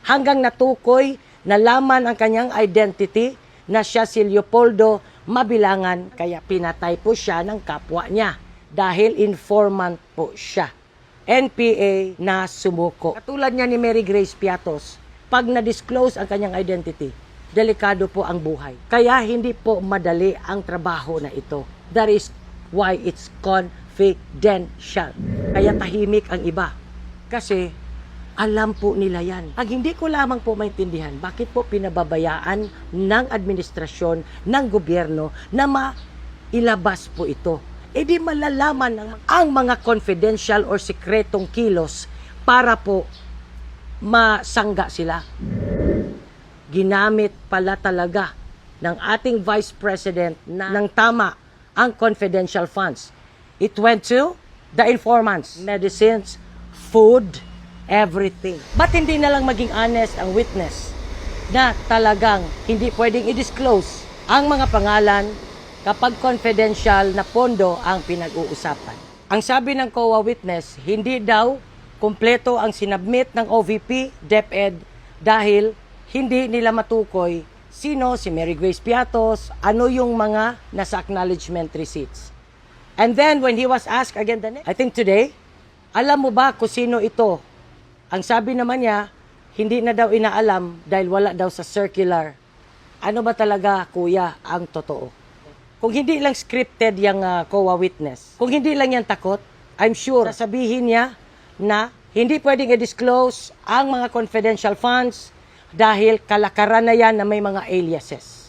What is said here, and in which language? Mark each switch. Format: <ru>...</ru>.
<tl>Hanggang natukoy, nalaman ang kanyang identity na siya si Leopoldo Mabilangan, kaya pinatay po siya ng kapwa niya dahil informant po siya. NPA na sumuko. Katulad niya ni Mary Grace Piatos, pag na-disclose ang kanyang identity, delikado po ang buhay. Kaya hindi po madali ang trabaho na ito.</tl> <en>That is why it's confidential.</en> <tl>Kaya tahimik ang iba. Kasi alam po nila yan. Ang hindi ko lamang po maintindihan, bakit po pinababayaan ng administrasyon, ng gobyerno na mailabas po ito? E di malalaman ang mga confidential or sikretong kilos para po masangga sila. Ginamit pala talaga ng ating Vice President ng tama ang confidential funds.</tl> <en>It went to the informants, medicines, food, everything.</en> <tl>Ba't hindi na lang maging honest ang witness na talagang hindi pwedeng i-disclose ang mga pangalan kapag confidential na pondo ang pinag-uusapan? Ang sabi ng COA witness, hindi daw kumpleto ang sinabmit ng OVP, DepEd, dahil hindi nila matukoy sino si Mary Grace Piatos, ano yung mga nasa acknowledgement receipts.</tl> <en>And then when he was asked again I think today,</en> <tl>alam mo ba kung sino ito? Ang sabi naman niya, hindi na daw inaalam dahil wala daw sa circular. Ano ba talaga, kuya, ang totoo? Kung hindi lang scripted yung COA witness, kung hindi lang yan takot,</tl> <en>I'm sure</en> <tl>sasabihin niya na Hindi pwedeng i-disclose ang mga confidential funds dahil kalakaran na yan na may mga aliases.</tl>